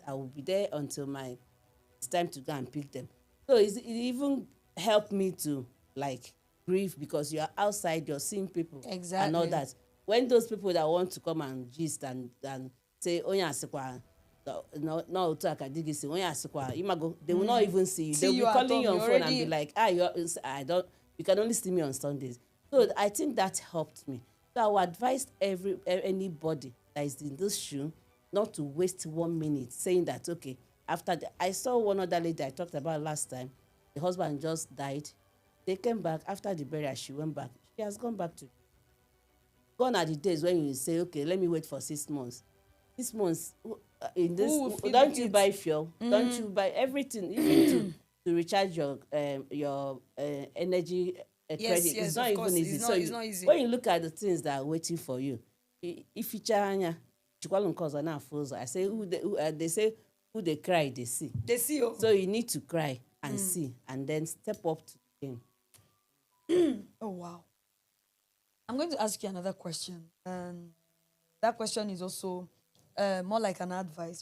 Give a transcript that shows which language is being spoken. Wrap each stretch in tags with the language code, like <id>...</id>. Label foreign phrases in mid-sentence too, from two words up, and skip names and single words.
<en>I will be there until it's time to go and pick them. So it even helped me to like grieve, because you are outside, you're seeing people and all Exactly. that. When those people that want to come and gist and say, oh yeah,</en> <ig>no otu aka dị gị si onye asịkwa imago,</ig> <en>they will not even see you. They See will you be at calling home. you You on phone and be already. like, I don't, you can only see me on Sundays. So I think that helped me. So I would advise anybody that is in this shoe not to waste 1 minute saying that, okay, I saw one other lady I talked about last time. The husband just died. They came back after the burial. She went back. She has gone back to, gone are the days when you say, okay, let me wait for 6 months. 6 months in Who this, will feed the don't you kids? buy fuel? Don't you buy everything, even to recharge your energy Yes, credit? It's yes, not of even course. easy. It's So not. It's not easy. when you look at the things that are waiting for you,</en> <ig>ificha anya chikwalụ nke ọzọ na-afụ ụzọ.</ig> <en>I say they say who they cry they see. They see you. So you need to cry and see, and then step up to the game. Oh wow. I'm going to ask you another question. And that question is also more like an advice.</en>